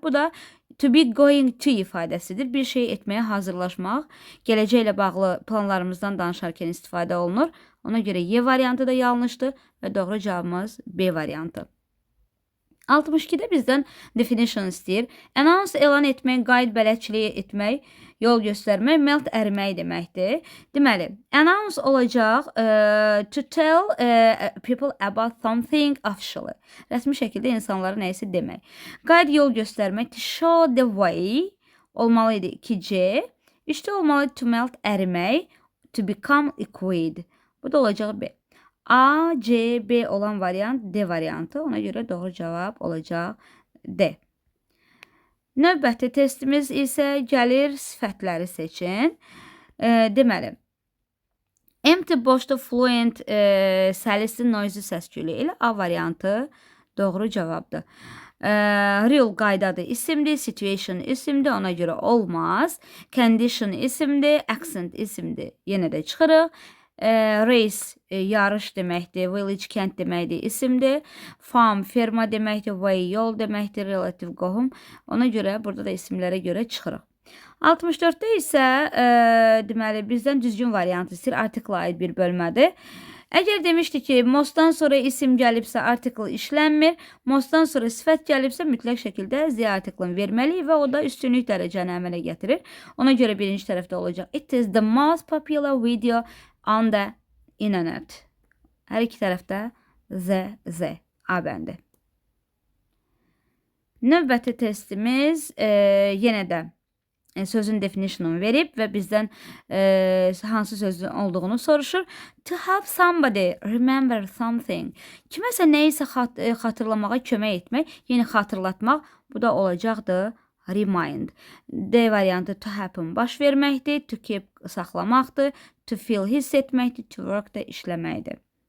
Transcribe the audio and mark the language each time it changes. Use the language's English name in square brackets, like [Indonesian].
[Azerbaijani] Bu da [English] to be going to [Azerbaijani] ifadəsidir. Bir şey etməyə hazırlaşmaq, gələcəklə bağlı planlarımızdan danışarkən istifadə olunur. Ona görə Y variantı da yanlışdır və doğru cavabımız B variantı. 62-də bizdən definition istəyir. Announce elan etmək, guide bələdçiliyi etmək, yol göstərmək, melt ərimək deməkdir. Deməli, [English] announce olacaq to tell people about something officially. [Azerbaijani] Rəsmi şəkildə insanlara nəyisə demək. Guide yol göstərmək, [English] to show the way [Azerbaijani] olmalıydı 2C. 3-də olmalı to melt ərimək, [English] to become liquid. [Azerbaijani] Bu da olacaq B. A, C, B olan variant D variantı. Ona görə doğru cavab olacaq D. Növbəti testimiz isə gəlir sifətləri seçin. Deməli, empty boşda fluent səlisli noisy səsküyü ilə A variantı doğru cavabdır. Real qaydadır isimdir, situation isimdir, ona görə olmaz. Condition isimdir, accent isimdir, yenə də çıxırıq. Race yarış deməkdir, village kənd deməkdir, isimdir. Farm ferma deməkdir, way yol deməkdir, relative qohum. Ona görə burada da isimlərə görə çıxırıq. 64-də isə deməli bizdən düzgün variant istəyir, artikla aid bir bölmədir. Əgər demişdi ki, mostdan sonra isim gəlibsə artikl işlənmir, mostdan sonra sifət gəlibsə mütləq şəkildə Z artiklını verməliyik və o da üstünlük dərəcəni əmələ gətirir. Ona görə birinci tərəfdə olacaq. [English] It is the most popular video on the internet. [Azerbaijani] Hər iki tərəfdə Z, A bəndi. Növbəti testimiz yenə də sözün definitionunu verib və bizdən hansı sözün olduğunu soruşur. [English] To help somebody remember something. [Azerbaijani] Kiməsə nəyisə xatırlamağa kömək etmək, yəni xatırlatmaq, bu da olacaqdır remind. D variantı [English] to happen [Azerbaijani] baş verməkdir, to keep saxlamaqdır, to feel hiss etməkdir, to work da işləməkdir.